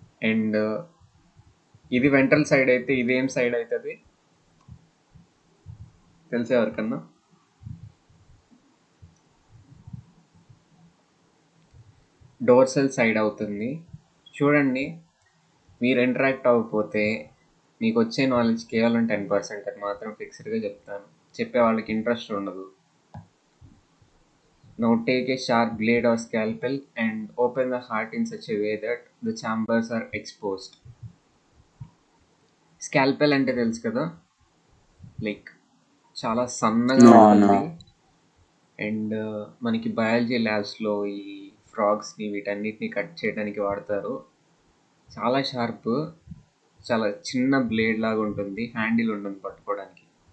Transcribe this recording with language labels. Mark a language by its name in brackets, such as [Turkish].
[Telugu] And ఇది ventral side అయితే ఇదేం సైడ్ అవుతుంది తెలిసే ఎవరికన్నా? డోర్సల్ సైడ్ అవుతుంది. చూడండి, మీరు ఇంటరాక్ట్ అవ్వకపోతే మీకు వచ్చే నాలెడ్జ్ కేవలం 10%. అది మాత్రం ఫిక్స్డ్గా చెప్తాను. చెప్పే వాళ్ళకి ఇంట్రెస్ట్ ఉండదు. [English] Now take a sharp blade or scalpel and open the heart in such a way that the chambers are exposed. [Telugu] Scalpel అంటే తెలుసు కదా, లైక్ చాలా సన్నగా ఉంటుంది. అండ్ మనకి బయాలజీ ల్యాబ్స్లో ఈ ఫ్రాగ్స్ని వీటన్నిటిని కట్ చేయడానికి వాడతారు. చాలా షార్ప్, చాలా చిన్న బ్లేడ్ లాగా ఉంటుంది, హ్యాండిల్ ఉంటుంది పట్టుకోవడానికి.